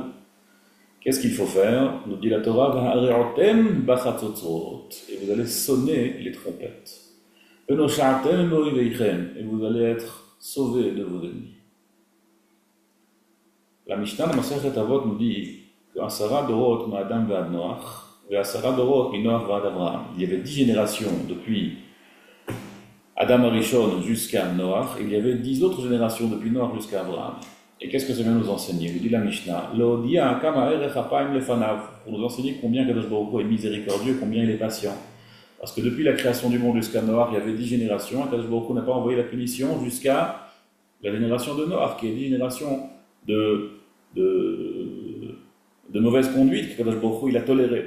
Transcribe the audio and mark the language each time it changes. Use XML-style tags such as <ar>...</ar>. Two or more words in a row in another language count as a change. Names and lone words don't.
<fr>Qu'est-ce qu'il faut faire? Nous dit la Torah, et vous allez sonner les trompettes. Et vous allez être sauvés de vos ennemis. La Mishnah de Masechet Avot nous dit que</fr> <he>עשרה דורות מאדם ועד נח,</he> <fr>et</fr> <he>עשרה דורות מנח ועד אברהם.</he> <fr>Il y avait 10 générations depuis Adam Arishon jusqu'à Noach, et il y avait 10 autres générations depuis Noach jusqu'à Avraham. Et qu'est-ce que ça vient nous enseigner? Nous dit la Mishnah, pour nous enseigner combien Kadosh Baruch Hu est miséricordieux, combien il est patient. Parce que depuis la création du monde jusqu'à Noach, il y avait 10 générations, et Kadosh Baruch Hu n'a pas envoyé la punition jusqu'à la génération de Noach, qui est une génération de mauvaise conduite que Kadosh Baruch Hu il a toléré.</fr>